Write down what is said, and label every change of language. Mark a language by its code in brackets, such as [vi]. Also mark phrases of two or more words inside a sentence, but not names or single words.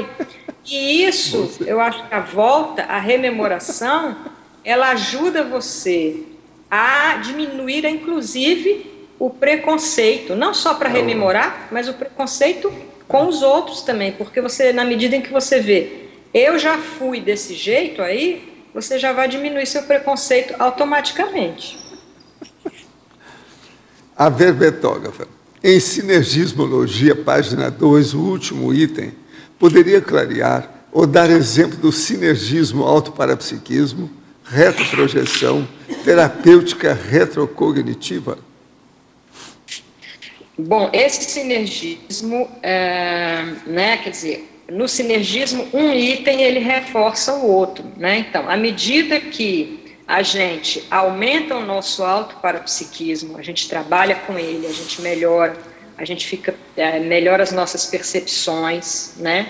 [pt] E isso, eu acho que a rememoração, ela ajuda você a diminuir, inclusive, o preconceito, não só para rememorar, mas o preconceito com os outros também, porque você, na medida em que você vê, eu já fui desse jeito aí, você já vai diminuir seu preconceito automaticamente. A verbetógrafa, em Sinergismologia, página 2, o último item, poderia clarear ou dar exemplo do sinergismo autoparapsiquismo, retroprojeção, terapêutica retrocognitiva? Bom, esse sinergismo, quer dizer, no sinergismo, um item ele reforça o outro, né? Então, à medida que a gente aumenta o nosso autoparapsiquismo, a gente trabalha com ele, a gente melhora, a gente melhora as nossas percepções, né?